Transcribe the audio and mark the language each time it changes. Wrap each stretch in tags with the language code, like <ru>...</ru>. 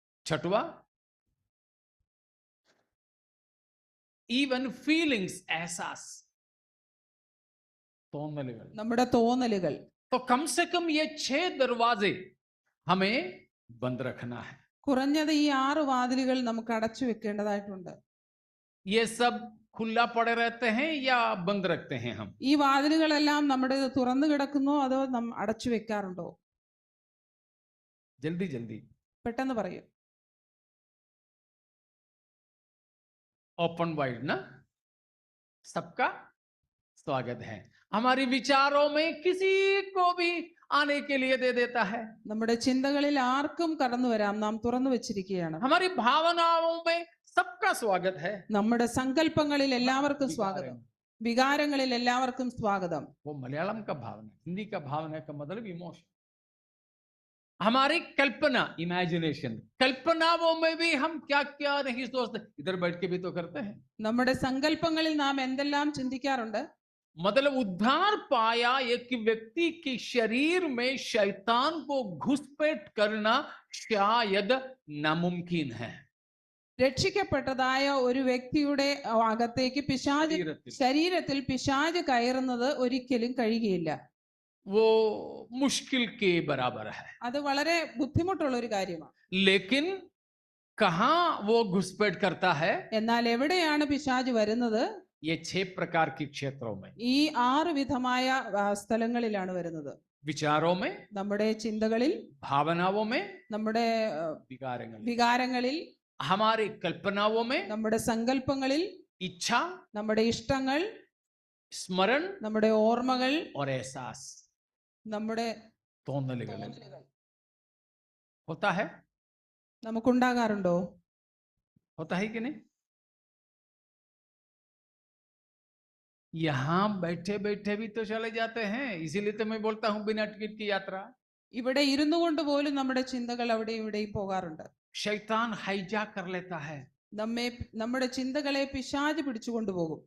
<hi>छठवा,</hi> <en>even feelings,</en> <hi>एहसास,</hi> <ml>തോന്നലുകൾ, നമ്മുടെ തോന്നലുകൾ.</ml> <hi>तो कम से कम ये 6 दरवाजे हमें बंद रखना है.</hi> <ml>കുറഞ്ഞത് ഈ 6 വാതിലുകൾ നമുക്ക് അടച്ചു വെക്കേണ്ടതായിട്ടുണ്ട്.</ml> <hi>ये सब खुला पड़े रहते हैं या बंद रखते हैं हम?</hi> <ml>ഈ വാതിലുകളെല്ലാം നമ്മുടെ തുറന്നു കിടക്കുന്നോ അതോ അടച്ചു വെക്കാറുണ്ടോ?</ml> <hi>जल्दी जल्दी,</hi> <ml>പെട്ടെന്ന് പറയൂ.</ml> <hi>ओपन वाइड ना. सबका स्वागत है. हमारे विचारों में किसी को भी आने के लिए दे देता है.</hi> <ml>നമ്മുടെ ചിന്തകളിൽ ആർക്കും കടന്നു വരാം, നാം തുറന്നു വെച്ചിരിക്കുകയാണ്.</ml> <hi>हमारी भावनाओं में सबका स्वागत है.</hi> <ml>നമ്മുടെ സങ്കല്പങ്ങളിൽ എല്ലാവർക്കും സ്വാഗതം, വികാരങ്ങളിൽ എല്ലാവർക്കും സ്വാഗതം.</ml> <hi>वो मलयालम का भावना, हिंदी का भावना का मतलब इमोशन. हमारी कल्पना, इमेजिनेशन, कल्पनाओं में भी हम क्या क्या नहीं सोचते, इधर बैठ के भी तो करते हैं.</hi> <ml>നമ്മുടെ സങ്കല്പങ്ങളിൽ നാം എന്തെല്ലാം ചിന്തിക്കാറുണ്ട്.</ml> <hi>मतलब उद्धार पाया एक व्यक्ति के शरीर में शैतान को घुसपैठ करना शायद नामुमकिन है.</hi> <ml>രക്ഷിക്കപ്പെട്ടതായ ഒരു വ്യക്തിയുടെ അകത്തേക്ക് പിശാച്, ശരീരത്തിൽ പിശാച് കയറുന്നത് ഒരിക്കലും കഴിയുകയില്ല.</ml> <hi>वो मुश्किल के बराबर है.</hi> <ml>അത് വളരെ ബുദ്ധിമുട്ടുള്ള ഒരു കാര്യമാണ്.</ml> <hi>लेकिन कहां वो घुसपैठ करता है?</hi> <ml>എന്നാൽ എവിടെയാണ് പിശാച് വരുന്നത്?</ml> <hi>ये 6 प्रकार के क्षेत्रों में,</hi> <ml>ഈ 6 വിധമായ സ്ഥലങ്ങളിലാണ് വരുന്നത്.</ml> <hi>विचारों में,</hi> <ml>നമ്മുടെ ചിന്തകളിൽ,</ml> <hi>भावनाओं में,</hi> <ml>നമ്മുടെ വികാരങ്ങളിൽ,</ml> <hi>हमारी कल्पनाओं में,</hi> <ml>നമ്മുടെ സങ്കല്പങ്ങളിൽ,</ml> <hi>इच्छा,</hi> <ml>നമ്മുടെ ഇഷ്ടങ്ങൾ,</ml> <hi>स्मरण,</hi> <ml>നമ്മുടെ ഓർമ്മകൾ,</ml> <hi>और एहसास,</hi> <ml>നമ്മുടെ തോന്നലുകൾ.</ml> <hi>होता है?</hi> <ml>നമുക്കുണ്ടാകാറുണ്ടോ?</ml> <hi>होता है कि नहीं? यहां बैठे बैठे भी तो चले जाते हैं, इसीलिए तो मैं बोलता हूं बिना टिकट की यात्रा.</hi> <ml>ഇവിടെ ഇരുന്നു കൊണ്ട് പോലും നമ്മുടെ ചിന്തകൾ അവിടെ ഇവിടെയും പോകാറുണ്ട്.</ml> <hi>शैतान हाईजैक कर लेता है.</hi> <ml>നമ്മുടെ ചിന്തകളെ പിശാച് പിടിച്ചു കൊണ്ടുപോകും.</ml>